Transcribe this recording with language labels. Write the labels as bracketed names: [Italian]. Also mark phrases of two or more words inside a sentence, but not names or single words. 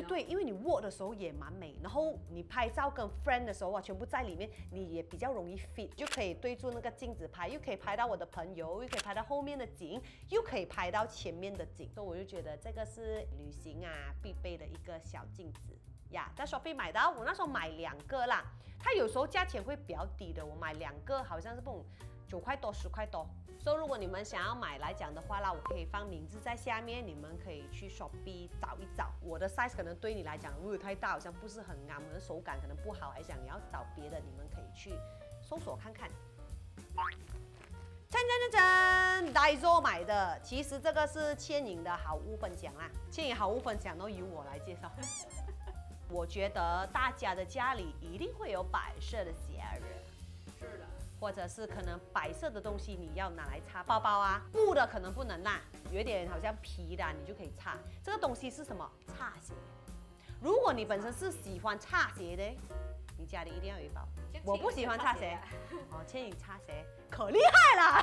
[Chinese] 對，因為你握的時候也蠻美，然後你拍照跟 friend 的時候啊，全部在裡面，你也比較容易 fit， 就可以對住那個鏡子拍，又可以拍到我的朋友，又可以拍到後面的景，又可以拍到前面的景，所以我就覺得這個是旅行啊必備的一個小鏡子呀。在 Shopee 買到，我那時候買2個啦，它有時候價錢會比較低的，我買2個好像是不9塊多10塊多。所以如果你們想要買來講的話啦，我可以放名字在下面，你們可以去 Shopee 找一找。我的 size 可能對你來講如果太大，好像不是很啱，我的手感可能不好，還想你要找別的，你們可以去搜索看看。Daiso 買的，其實這個是倩影的好物分享啦，倩影好物分享都由我來介紹。我覺得大家的家裡一定會有擺設的鞋子，是的，或者是可能擺設的東西你要拿來擦，包包啊，布的可能不能啦，有點好像皮的你就可以擦。這個東西是什麼？擦鞋。如果你本身是喜歡擦鞋的，你家裡一定要有一包。我不喜歡擦鞋，哦，倩影擦鞋可厲害了。